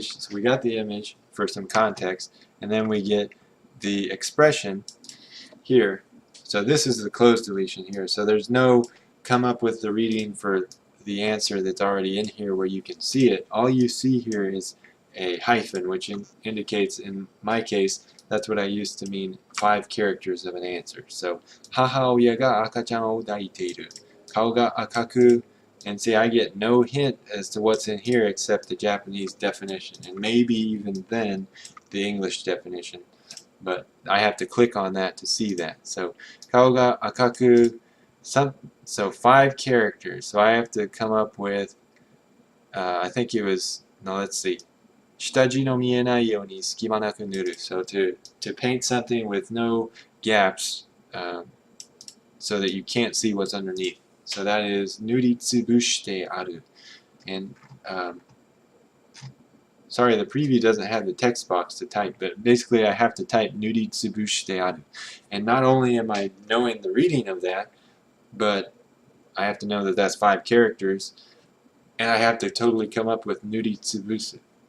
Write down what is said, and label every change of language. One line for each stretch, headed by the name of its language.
English: So we got the image for some context, and then we get the expression here. So this is the closed deletion here. So there's no come up with the reading for the answer that's already in here where you can see it. All you see here is a hyphen, which indicates, in my case, that's what I used to mean 5 characters of an answer.
Japanese: So, 母親が赤ちゃんを抱いている。顔が赤く.
English: And see, I get no hint as to what's in here except the Japanese definition, and maybe even then the English definition. But I have to click on that to see that. So,
Japanese: 顔が赤く,
English: so 5 characters. So I have to come up with, I think it was, no, let's see.
Japanese: 下地の見えないように隙間なく塗る.
English: So to paint something with no gaps, so that you can't see what's underneath. So that is
Japanese: 塗りつぶしてある.
English: And sorry, the preview doesn't have the text box to type, but basically I have to type
Japanese: 塗りつぶしてある.
English: And not only am I knowing the reading of that, but I have to know that that's 5 characters, and I have to totally come up with 塗りつぶす.